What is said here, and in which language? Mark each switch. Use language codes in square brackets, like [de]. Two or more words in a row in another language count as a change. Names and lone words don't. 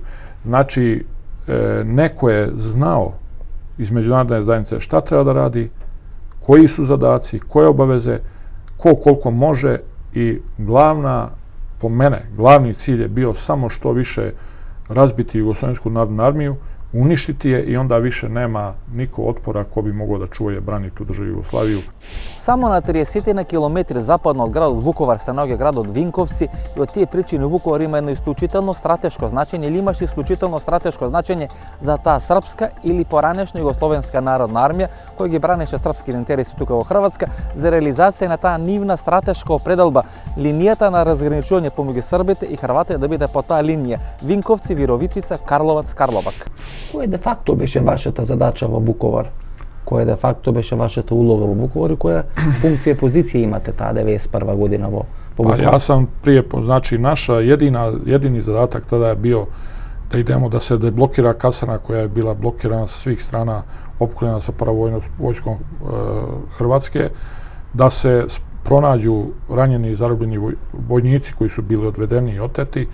[sr] Znači, neko je znao iz međunarodne zajednice šta treba da radi, koji su zadaci, koje obaveze, ko koliko može, i po mene, glavni cilj je bio samo što više razbiti Jugoslovensku narodnu armiju, uništiti je i onda više nema niko otpora ko bi mogao da čuva i brani tu državu Jugoslaviju. [mk] Само на 30 на километри западно од градот Вуковар се наоѓа градот Винковци, и од тие причини Вуковар има едно исклучително стратешко значење, или имаше исклучително стратешко значење за таа српска или поранешна Југословенска народна армија, која ги бранеше српските интереси тука во Хрватска, за реализација на таа нивна стратешка определба, линијата на разграничување помеѓу србите и хрватите да биде по таа линија Винковци, Вировитица, Карловац, Карлобак. Која де факто беше вашата задача во Вуковар? Која де факто беше вашата улога во Вуковар и која функција и позиција имате таа 91 година во Вуковар? [sr] Pa ja sam prije, znači naša jedini zadatak tada je bio da idemo da se deblokira kasarna koja je bila blokirana sa svih strana, opkoljena sa paravojskom Hrvatske, da se pronađu ranjeni i zarobljeni vojnici koji su bili odvedeni i oteti.